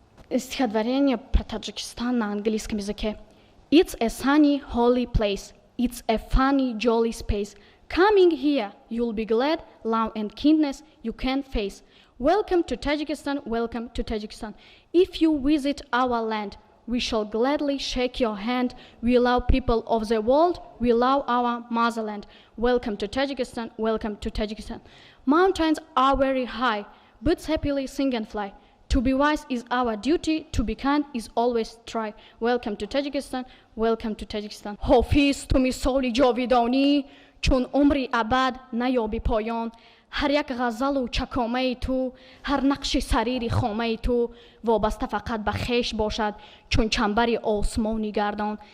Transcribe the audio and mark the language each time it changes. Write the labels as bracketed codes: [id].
[ru] Стихотворение про Таджикистан на английском языке. [en] It's a sunny, holy place. It's a funny, jolly space. Coming here, you'll be glad, love and kindness you can face. Welcome to Tajikistan, welcome to Tajikistan. If you visit our land, we shall gladly shake your hand. We love people of the world, we love our motherland. Welcome to Tajikistan, welcome to Tajikistan. Mountains are very high, birds happily sing and fly. To be wise is our duty, to be kind is always try. Welcome to Tajikistan, welcome to Tajikistan. [fa] حافظ تو مثال جاویدانی چون عمری ابد نیابی پایان. هر یک غزل و چکامه تو، هر نقش سریر خامه تو وابسته فقط به خویش باشد چون چنبر آسمانی گردان.